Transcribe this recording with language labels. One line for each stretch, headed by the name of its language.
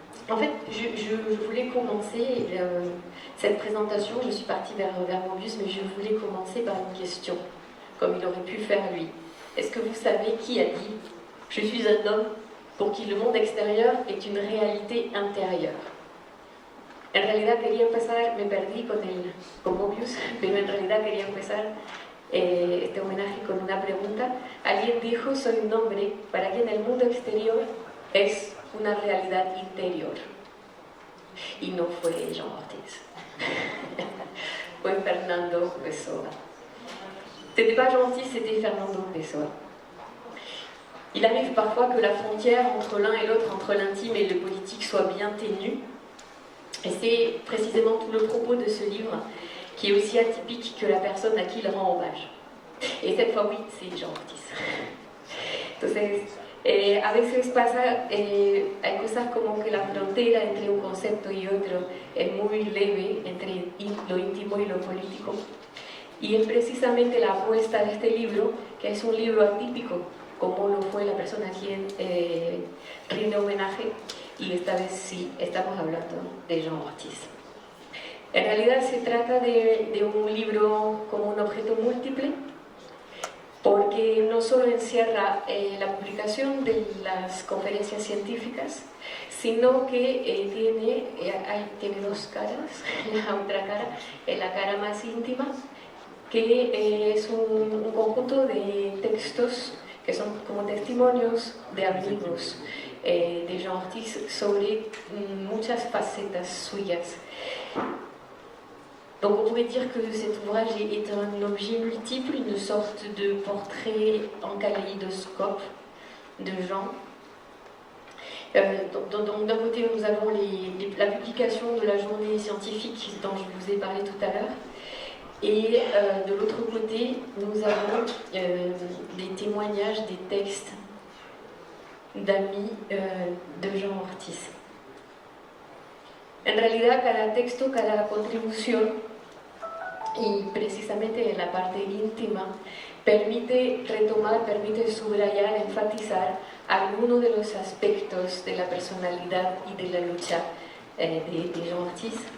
French: En fait, je voulais commencer cette présentation, je suis partie vers Mobius, mais je voulais commencer par une question, comme il aurait pu faire lui. Est-ce que vous savez qui a dit « Je suis un homme pour qui le monde extérieur est une réalité intérieure »
Spanish: En realidad quería empezar, me perdí con Mobius, pero en realidad quería empezar este homenaje con una pregunta. Alguien dijo, soy un hombre para quien el mundo exterior es una realidad interior. Y no fue Jean Ortiz, fue Fernando Pessoa.
French: C'était pas Jean Ortiz, c'était Fernando Pessoa. Il arrive parfois que la frontière entre l'un et l'autre, entre l'intime et le politique, soit bien ténue. Et c'est précisément tout le propos de ce livre, qui est aussi atypique que la personne à qui il rend hommage. Et cette fois, oui, c'est Jean Ortiz.
Spanish: Entonces, a veces pasa, hay cosas como que la frontera entre un concepto y otro es muy leve, entre lo íntimo y lo político. Y es precisamente la apuesta de este libro, que es un libro atípico, como lo fue la persona a quien rinde homenaje, y esta vez sí estamos hablando de Jean Ortiz. En realidad se trata de un libro como un objeto múltiple, porque no solo encierra la publicación de las conferencias científicas, sino que tiene dos caras. La otra cara es la cara más íntima, que es un conjunto de textos que son como testimonios de amigos de Jean Ortiz sobre muchas facetas suyas.
French: Donc on pourrait dire que cet ouvrage est un objet multiple, une sorte de portrait en kaléidoscope de Jean. Donc d'un côté nous avons la publication de la journée scientifique dont je vous ai parlé tout à l'heure, et de l'autre côté nous avons des témoignages, des textes d'amis de Jean Ortiz.
Spanish: En realidad cada texto, cada contribución, y precisamente en la parte íntima, permite retomar, permite subrayar, enfatizar algunos de los aspectos de la personalidad y de la lucha de Jean Ortiz.